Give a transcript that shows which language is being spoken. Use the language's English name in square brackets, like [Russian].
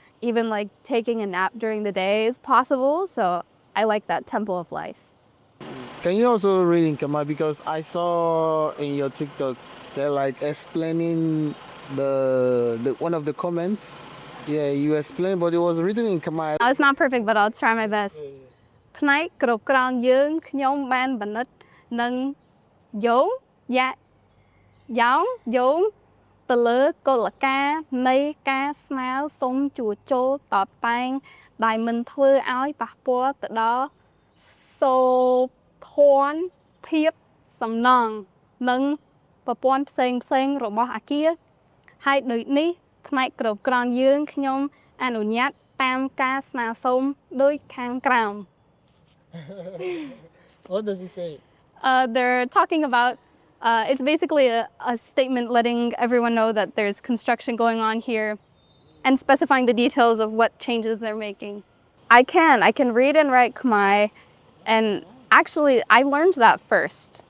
[English] Even like taking a nap during the day is possible. So I like that tempo of life. Can you also read in Khmer? Because I saw in your TikTok, they're like explaining the one of the comments. Yeah, you explained, but it was written in Khmer. Oh, it's not perfect, but I'll try my best. [Khmer] ផ្នែកគ្រប់គ្រងយើងខ្ញុំបានបណ្ឌិតនឹងយោងយ៉ាងយោងទៅលើកលការនៃការស្នើសុំជួសជុលតបតែងដែលមិនធ្វើឲ្យប៉ះពាល់ទៅដល់សូភ័ណ្ឌភាពសំណង់និងប្រព័ន្ធផ្សេងៗរបស់អាគារហើយដូចនេះផ្នែកគ្រប់គ្រងយើងខ្ញុំអនុញ្ញាតតាមការស្នើសុំដូចខាងក្រោម [English] What does he say? They're talking about it's basically a statement letting everyone know that there's construction going on here and specifying the details of what changes they're making. I can read and write Khmer, and actually I learned that first.